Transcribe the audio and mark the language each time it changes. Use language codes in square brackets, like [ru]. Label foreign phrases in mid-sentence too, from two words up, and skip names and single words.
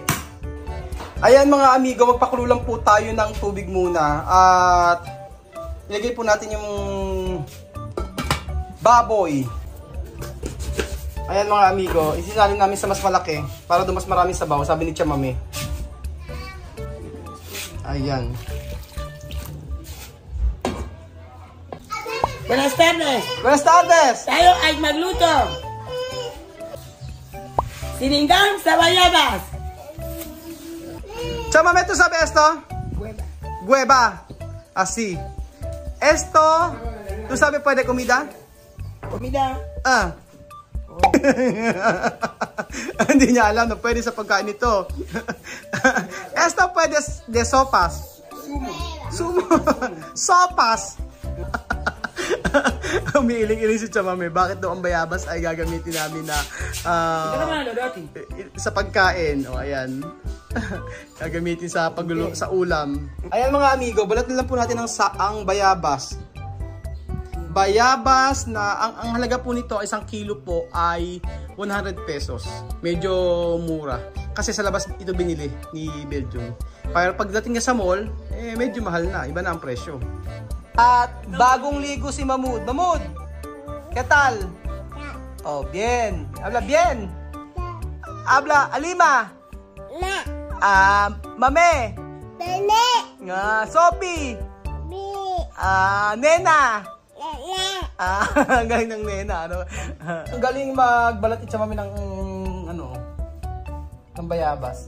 [tl] Ayan mga amigo, magpakulo lang po tayo ng tubig muna. At ilagay po natin yung baboy. Ayan mga amigo, isinalin namin sa mas malaki para doon mas maraming sabaw, sabi ni Chamame. Ayan. [es] Buenas tardes. Buenas tardes. [tl] Tayo ay magluto. Sinigang sa bayabas. Chamame, [es] ¿tú sabes esto? Hueva. Hueva. Así. Esto, ¿tú sabes puede comida? Comida. [tl] Hindi niya alam na pwede sa pagkain ito. [es] Esto pwede de sopas. [tl] Sumo. [es] Sopas. [tl] Umiiling-iling si Chamame. Bakit daw ang bayabas ay gagamitin namin na sa pagkain? O, ayan. Gagamitin sa sa ulam. Ayan mga amigo, balat na lang po natin ang bayabas. Bayabas na ang halaga po nito, 1 kilo po ay 100 pesos. Medyo mura. Kasi sa labas ito binili ni Belgium. Pero pagdating niya sa mall, medyo mahal na. Iba na ang presyo. At bagong ligo si Mahmoud. [es] Mahmoud, ¿qué tal? Oh, bien. Habla bien. Habla, Alima. Mame. Sophie. Nena. [tl] Ang galing ng Nena, ano? Ang galing magbalat itsa mami ng ng bayabas.